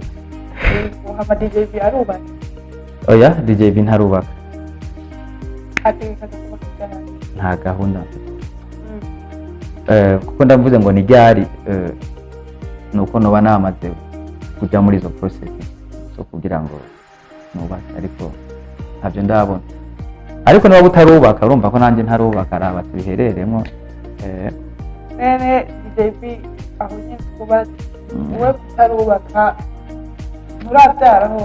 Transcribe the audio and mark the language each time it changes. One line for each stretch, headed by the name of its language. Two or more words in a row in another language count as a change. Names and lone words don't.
Rundi: Hama DJB arubaka? Oya, DJB ntarubaka, ategeka kubaka cyane nta gahunda kuko ndavuze ngo ni ryari nuko noba namaze kujya muri izo process zo kugira ngo nubake, ariko ntabyo ndabona. Ariko niba utarubaka urumva ko nanjye ntarubaka, araba tubihereremo nene DJB aho nyine kuba wowe utarubaka nturabyaraho.